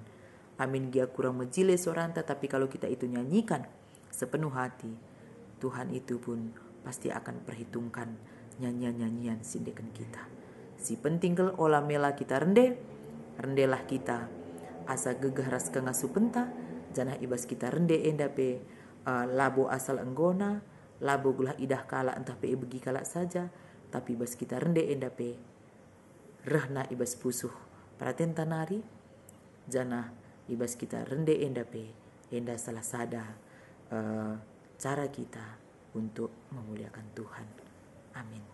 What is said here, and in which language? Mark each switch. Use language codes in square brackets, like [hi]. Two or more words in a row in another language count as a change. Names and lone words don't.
[id] Amin dia kurang mejile seorang, tapi kalau kita itu nyanyikan sepenuh hati, Tuhan itu pun pasti akan perhitungkan nyanyian-nyanyian sindekan kita. [btx] Si penting kel olah mela kita rendelah kita asa gegah ras kengasu penta, janah ibas kita rende endape labo asal enggona, labo gulah idah kala entah pe begi kala saja, tapi ibas kita rende endape rehna ibas pusuh praten tanari, janah ibas kita rende endape enda salah sada cara kita [id] untuk memuliakan Tuhan. Amin.